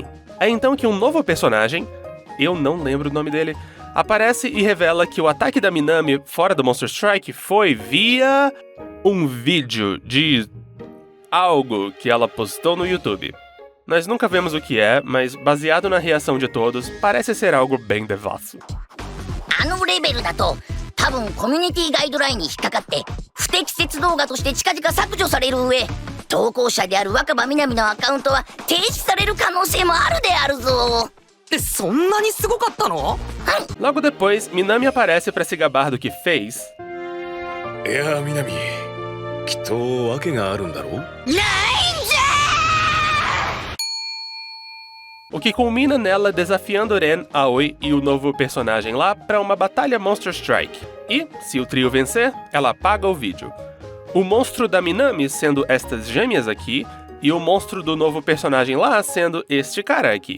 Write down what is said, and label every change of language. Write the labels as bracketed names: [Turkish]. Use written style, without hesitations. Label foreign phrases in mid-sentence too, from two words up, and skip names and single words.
[Portuguese] É então que um novo personagem, eu não lembro o nome dele, aparece e revela que o ataque da Minami fora do Monster Strike foi via um vídeo de algo que ela postou no YouTube. Nós nunca vemos o que é, mas baseado na reação de todos, parece ser algo bem devasso. [Japanese] あのレベルだと多分コミュニティガイドラインに引っかかって不適切動画として近々削除される上、投稿者である若葉みなみのアカウントは停止される可能性もあるであるぞ。そんなにすごかったの? [Portuguese] Logo depois, Minami aparece para se gabar do que fez. [Japanese] いや、みなみ、きっと訳があるんだろう? ないんじゃ [Portuguese] O que culmina nela desafiando Ren, Aoi e o novo personagem lá para uma batalha Monster Strike. E, se o trio vencer, ela apaga o vídeo. O monstro da Minami sendo estas gêmeas aqui, e o monstro do novo personagem lá sendo este cara aqui.